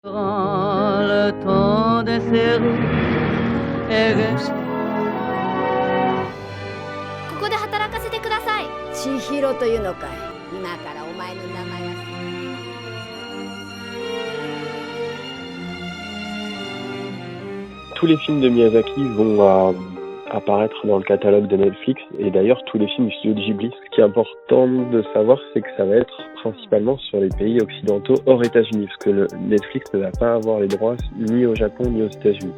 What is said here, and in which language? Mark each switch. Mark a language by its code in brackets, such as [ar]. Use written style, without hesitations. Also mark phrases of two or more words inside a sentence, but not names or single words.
[fr] Le temps des séries et [ja] ここで働かせてください。千尋というのかい。今からお前の名前は [fr] Tous les films de Miyazaki vont apparaître dans le catalogue de Netflix et d'ailleurs tous les films du studio de Ghibli. Ce qui est important de savoir, c'est que ça va être principalement sur les pays occidentaux hors États-Unis, parce que Netflix ne va pas avoir les droits ni au Japon ni aux États-Unis.